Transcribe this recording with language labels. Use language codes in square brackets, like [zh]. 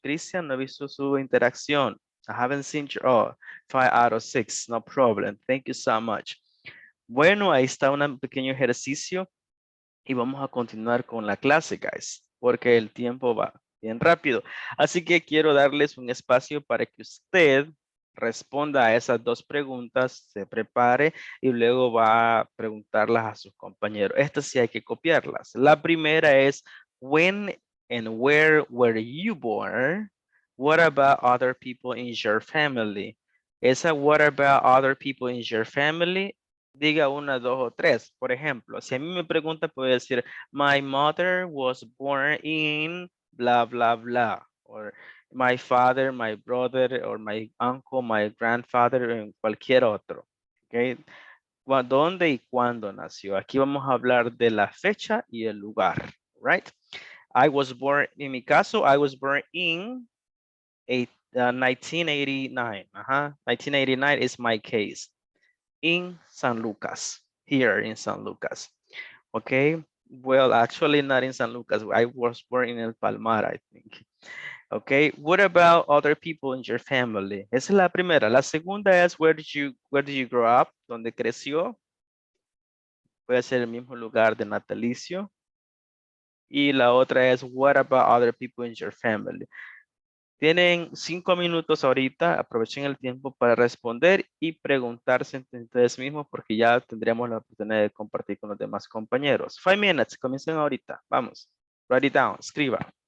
[es] Cristian, no he visto su interacción. [en] I haven't seen your 5 out of 6. No problem. Thank you so much. [es] Bueno, ahí está un pequeño ejercicio y vamos a continuar con la clase, guys, porque el tiempo va bien rápido. Así que quiero darles un espacio para que usted responda a esas 2 preguntas, se prepare y luego va a preguntarlas a sus compañeros. Estas sí hay que copiarlas. La primera es, [en] when and where were you born? What about other people in your family? Esa what about other people in your family? [es] Diga 1, 2 o 3. Por ejemplo, si a mí me pregunta, puedo decir, [en] my mother was born in blah, blah, [es] blah. [en] Or my father, my brother, or my uncle, my grandfather, [es] en cualquier otro. [en] Okay. [es] ¿Dónde y cuándo nació? Aquí vamos a hablar de la fecha y el lugar. [en] right? I was born, [es] en mi caso, [en] I was born in 1989. 1989 is my case. In San Lucas, here in San Lucas. Okay, well, actually not in San Lucas. I was born in El Palmar, I think. Okay, what about other people in your family? [es] Esa es la primera. La segunda es [en] where did you grow up? [es] ¿Dónde creció? Puede ser el mismo lugar de natalicio. Y la otra es [en] what about other people in your family? [es] Tienen 5 minutos ahorita, aprovechen el tiempo para responder y preguntarse entre ustedes mismos porque ya tendremos la oportunidad de compartir con los demás compañeros. [en] 5 minutes, [es] comiencen ahorita, vamos. [en] Write it down, [es] escriba.